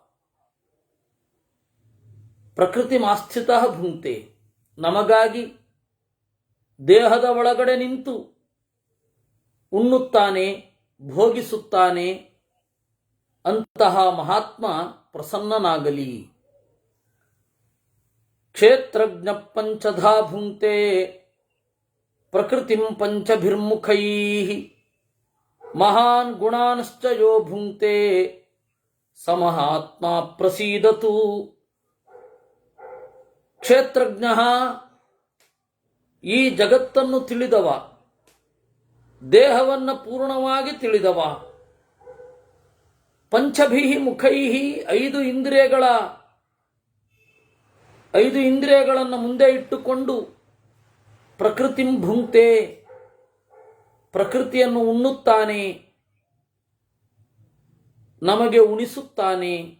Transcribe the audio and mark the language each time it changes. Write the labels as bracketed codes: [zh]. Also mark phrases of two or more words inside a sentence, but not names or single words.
[sa] ಪ್ರಕೃತಿ ಮಾಸ್ಥಿತಃ ಭುಂಕ್ತೆ, [kn] ನಮಗಾಗಿ ದೇಹದ ಒಳಗಡೆ ನಿಂತು ಉಣ್ಣುತ್ತಾನೆ, ಭೋಗಿಸುತ್ತಾನೆ. ಅಂತಹ ಮಹಾತ್ಮ ಪ್ರಸನ್ನನಾಗಲಿ. [sa] ಕ್ಷೇತ್ರಜ್ಞ ಪಂಚಧಾ ಭುಂಕ್ತೆ ಪ್ರಕೃತಿಂ ಪಂಚಭಿರ್ಮುಖೈಃ ಮಹಾನ್ ಗುಣಾನ್ಶ್ಚ ಯೋ ಭುಂಕ್ತೆ ಸಮಹಾತ್ಮ ಪ್ರಸೀದತು. [kn] ಕ್ಷೇತ್ರಜ್ಞ, ಈ ಜಗತ್ತನ್ನು ತಿಳಿದವ, ದೇಹವನ್ನು ಪೂರ್ಣವಾಗಿ ತಿಳಿದವ. [sa] ಪಂಚಭಿ ಮುಖೈ, [kn] 5 ಇಂದ್ರಿಯಗಳ 5 ಇಂದ್ರಿಯಗಳನ್ನು ಮುಂದೆ ಇಟ್ಟುಕೊಂಡು [sa] ಪ್ರಕೃತಿಂ ಭುಂಕ್ತೆ, [kn] ಪ್ರಕೃತಿಯನ್ನು ಉಣ್ಣುತ್ತಾನೆ, ನಮಗೆ ಉಣಿಸುತ್ತಾನೆ.